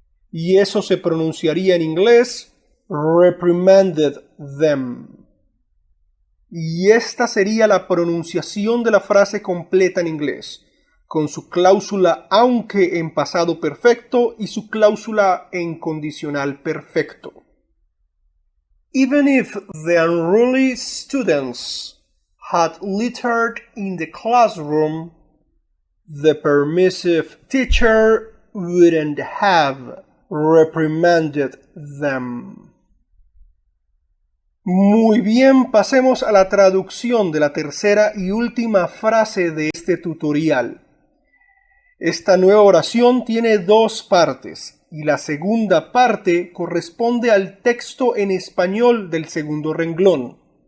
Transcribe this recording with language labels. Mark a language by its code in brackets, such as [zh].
[es] Y eso se pronunciaría en inglés [en] reprimanded them. [es] Y esta sería la pronunciación de la frase completa en inglés, con su cláusula aunque en pasado perfecto y su cláusula en condicional perfecto. [en] Even if the unruly students had littered in the classroom, the permissive teacher wouldn't have reprimanded them. [es] Muy bien, pasemos a la traducción de la tercera y última frase de este tutorial. Esta nueva oración tiene dos partes y la segunda parte corresponde al texto en español del segundo renglón.